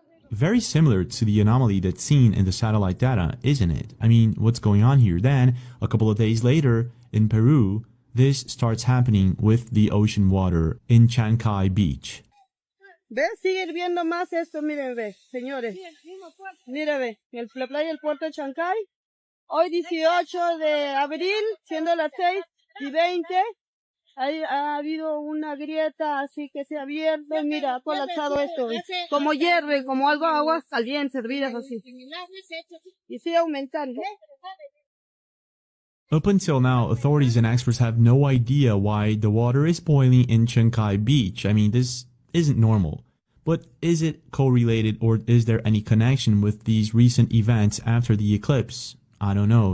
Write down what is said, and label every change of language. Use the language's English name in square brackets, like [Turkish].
[English] Very similar to the anomaly that's seen in the satellite data, isn't it? I mean, what's going on here? Then, a couple of days later, in Peru, this starts happening with the ocean water in Chancay Beach. [Spanish] Ve, sigue hirviendo más esto, miren, ve, señores. Mira, ve, la playa del puerto de Chancay. Hoy 18 de abril, siendo las 6:20. Ha habido una grieta así que se ha abierto y mira, ha colapsado esto, ¿ves? Como hierve, como algo agua caliente, hervidas así. Y sigue aumentando. [English] Up until now, authorities and experts have no idea why the water is boiling in Chancay Beach. I mean, this isn't normal. But is it correlated, or is there any connection with these recent events after the eclipse? I don't know.